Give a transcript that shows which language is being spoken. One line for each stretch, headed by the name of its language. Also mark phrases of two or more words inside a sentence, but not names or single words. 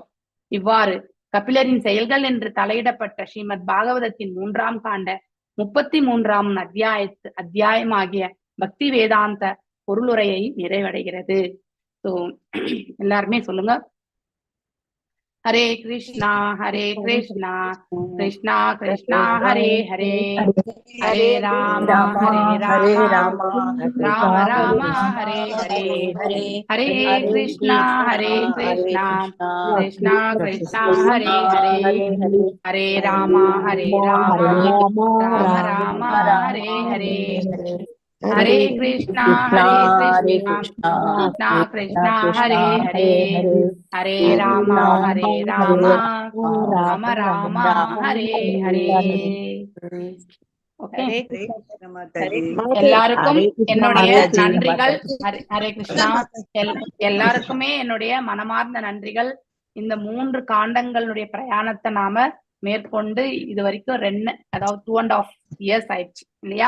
Tamil: இவ்வாறு கபிலரின் செயல்கள் என்று தலையிடப்பட்ட ஸ்ரீமத் பாகவதத்தின் 3ஆம் காண்ட 33ஆம் அத்தியாயமாகிய பக்தி வேதாந்த பொருளுரையை நிறைவடைகிறது. ஸோ எல்லாருமே சொல்லுங்க. ஹரே கிருஷ்ணா ஹரே கிருஷ்ணா கிருஷ்ணா கிருஷ்ணா ஹரே ஹரே ஹரே ராம ஹரே ராம ராம ராம ஹரே ஹரே ஹரே கிருஷ்ணா கிருஷ்ணா கிருஷ்ணா ஹரே ஹரே ஹரே ராம ராம ராம ஹரே ஹரே ஹரே கிருஷ்ணா கிருஷ்ணா கிருஷ்ணா ஹரே ஹரே ஹரே ராம ராம ராம ஹரே ஹரே. எல்லாருக்கும் என்னுடைய நன்றிகள். ஹரே கிருஷ்ணா. எல்லாருக்குமே என்னுடைய மனமார்ந்த நன்றிகள். இந்த 3 காண்டங்களுடைய பிரயாணத்தை நாம மேற்கொண்டு இது வரைக்கும் 2.5 இயர்ஸ் ஆயிடுச்சு இல்லையா.